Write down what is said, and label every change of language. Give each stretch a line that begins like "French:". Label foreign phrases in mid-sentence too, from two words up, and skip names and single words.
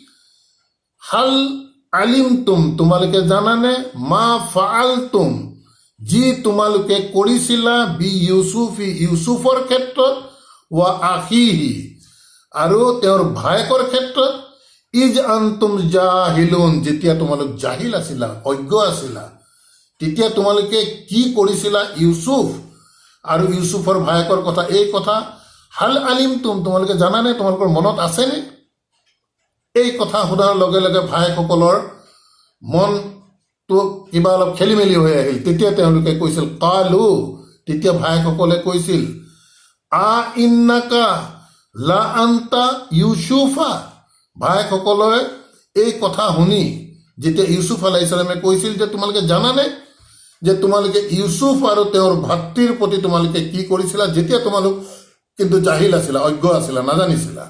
Arabic: هل علمتم,
Assamese: তোমালোকে জানানে,
Arabic: ما فعلتم,
Assamese: যি তোমালোকে কৰিছিলা,
Arabic: بيوسف,
Assamese: ইউসুফৰ ক্ষেত্ৰত,
Arabic: وأخيه,
Assamese: আৰু তেওঁৰ ভায়েকৰ ক্ষেত্ৰত,
Arabic: إذ أنتم جاهلون,
Assamese: যেতিয়া তোমালোক জাহিল আছিলা, অজ্ঞ আছিলা, তেতিয়া তোমালোকে কি কৰিছিলা ইউসুফ আৰু ইউসুফৰ ভায়েকৰ কথা, এই কথা
Arabic: هل علمتم,
Assamese: তোমালোকে জানানে, তোমালোকৰ মনত আছেনে? এই কথা সোধাৰ লগে লগে ভায়েকসকলৰ মনটো কিবা অলপ খেলি মেলি হৈ আহিল। তেতিয়া তেওঁলোকে কৈছিল, কালু, তেতিয়া ভায়েকসকলে কৈছিল,
Arabic: أإنك لأنت يوسف,
Assamese: ভায়েকসকলে এই কথা শুনি যেতিয়া ইউসুফ
Arabic: عليه السلام
Assamese: কৈছিল যে তোমালোকে জানানে যে তোমালোকে ইউসুফ আৰু তেওঁৰ ভাতৃৰ প্ৰতি তোমালোকে কি কৰিছিলা, যেতিয়া তোমালোক কিন্তু জাহিল আছিলা, অজ্ঞ আছিলা, নাজানিছিলা।